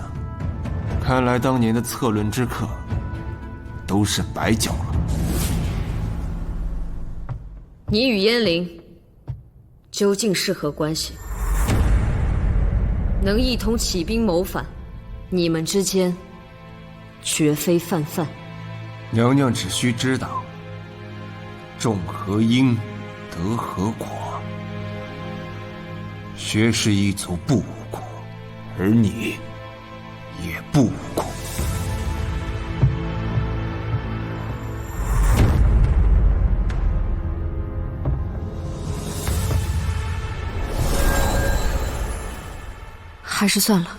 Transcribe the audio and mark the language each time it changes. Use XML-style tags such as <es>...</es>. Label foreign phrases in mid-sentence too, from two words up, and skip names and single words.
<zh>看來當年的策论之課都是白繳了。你與燕翎究竟是何關係？能一同起兵謀反，你們之間絕非泛泛。娘娘只需知道，種何因，得何果。薛氏一族不无辜，而你也不无辜。还是算了。</zh>